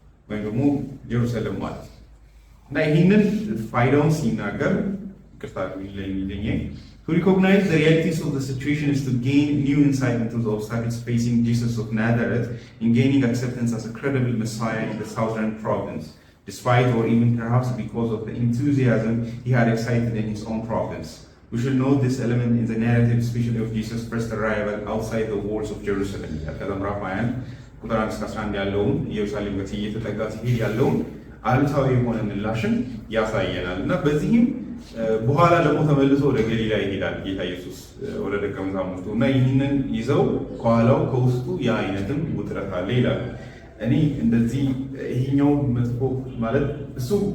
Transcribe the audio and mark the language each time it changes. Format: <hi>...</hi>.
<am>ወይም ደግሞ ጀሩሳሌም ማለት እና ይህንን ፋይዳውን ሲናገር ይቅርታ የሚለኝ</am> <en>to recognize the realities of the situation is to gain new insight into the obstacles facing Jesus of Nazareth in gaining acceptance as a credible Messiah in the southern province, despite or even perhaps because of the enthusiasm he had excited in his own province. We should note this element in the narrative, especially of Jesus' first arrival outside the walls of Jerusalem.</en> <am>ቁጥር 1-11 ያለውን ኢየሩሳሌም ጋር እየተጠጋ ሲሄድ ያለውን አሉታዊ የሆነ ምላሽን ያሳየናል እና በዚህም በኋላ ደግሞ ተመልሶ ወደ ገሊላ ይሄዳል ጌታ ኢየሱስ ወደ ደቀ መዛሙርቱ እና ይህንን ይዘው ከኋላው ከውስጡ ያ አይነትም ውጥረት አለ ይላል። እኔ እንደዚህ ይሄኛው መጥፎ ማለት እሱ</am>